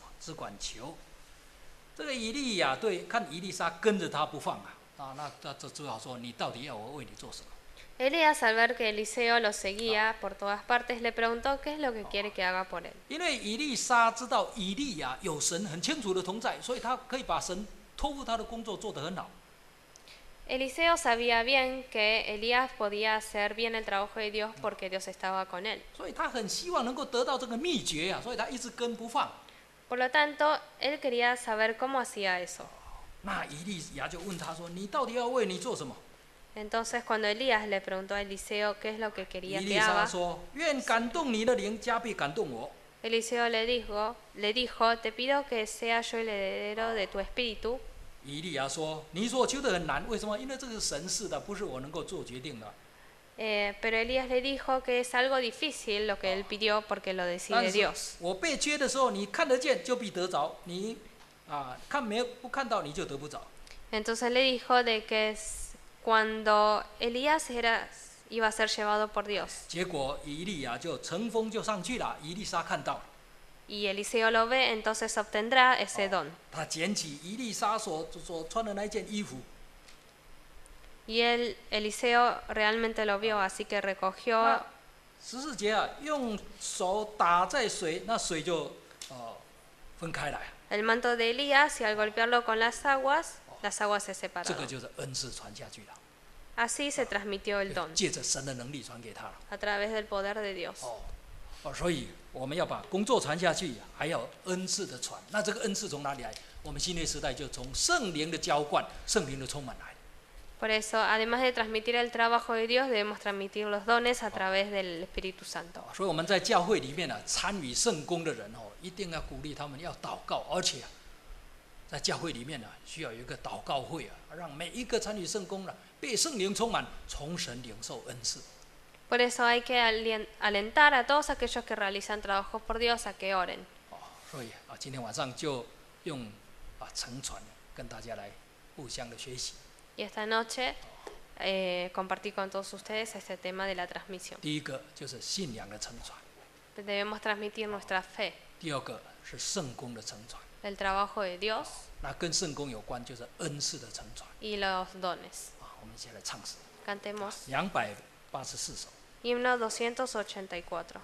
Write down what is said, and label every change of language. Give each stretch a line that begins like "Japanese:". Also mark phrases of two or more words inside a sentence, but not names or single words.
Chinese: 只管求。” 这个以利亚看以利沙跟着他不放那这只好说：“你到底要我为你做什么？”
Spanish: Elías, al ver que Eliseo lo seguía por todas partes, le preguntó qué es lo que quiere que haga por él.
Chinese: 因为以利沙知道以利亚有神很清楚的同在，所以他可以把神托付他的工作做得很好。
Spanish: Eliseo sabía bien que Elías podía hacer bien el trabajo de Dios porque Dios estaba con él.
Chinese: 所以他很希望能够得到这个秘诀所以他一直跟不放。
Spanish: Por lo tanto, él quería saber cómo hacía eso.
Chinese: 那以利亚就问他说：“你到底要为你做什么？”
Spanish: Entonces, cuando Elías le preguntó a Eliseo qué es lo que
Chinese: 以
Spanish: quería
Chinese: 利
Spanish: que
Chinese: 沙
Spanish: haga,
Chinese: 说：“愿感动你的灵加倍感动我。”
Spanish: Eliseo le dijo, te pido que sea yo el heredero de tu espíritu.
Chinese: 以利亚说：“你所求的很难，为什么？因为这是神事的，不是我能够做决定的。
Spanish: Pero Elías le dijo que es algo difícil lo que él pidió porque lo
Chinese: 但
Spanish: decide
Chinese: 是
Spanish: Dios.
Chinese: 我被缺的时候，你看得见就必得着；你不看到你就得不着。
Spanish: Entonces le dijo de que cuando Elías iba a ser llevado por Dios
Chinese: 结果以利亚就乘风就上去了，以利沙看到了，
Spanish: y Eliseo lo ve, entonces obtendrá ese don.
Chinese: 他捡起以利沙所穿的那一件衣服，
Spanish: Y Eliseo realmente lo vio, así que recogió
Chinese: 14 节用手打在水，那水就分开来。
Spanish: el manto de Elías y al golpearlo con las aguas se
Chinese: 这个
Spanish: separaron.
Chinese: 就是恩赐传下去了，
Spanish: Así se transmitió el don
Chinese: 借着神的能力传给他了。
Spanish: a través del poder de Dios.
Chinese: 所以我们要把工作传下去，还要恩赐的传。那这个恩赐从哪里来？我们新约时代就从圣灵的浇灌、圣灵的充满来。
Spanish: Por eso, además de transmitir el trabajo de Dios, debemos transmitir los dones a través del Espíritu Santo.
Chinese: 所以我们在教会里面参与圣工的人一定要鼓励他们要祷告，而且在教会里面需要有一个祷告会让每一个参与圣工被圣灵充满，从神领受恩赐。
Spanish: Por eso hay que alentar a todos aquellos que realizan trabajos por Dios a que oren.
Chinese: 所以今天晚上就用承传跟大家来互相的学习。
Spanish: Y esta noche compartí con todos ustedes este tema de la transmisión.
Chinese: 第一个就是信仰的承传，
Spanish: Debemos transmitir nuestra fe,
Chinese: 第二个是圣工的承传。
Spanish: el trabajo de Dios
Chinese: 那跟圣工有关就是恩赐的承传。
Spanish: y los dones.
Chinese: 我们一起来唱诗
Spanish: Cantemos
Chinese: 284首。
Spanish: himno 284.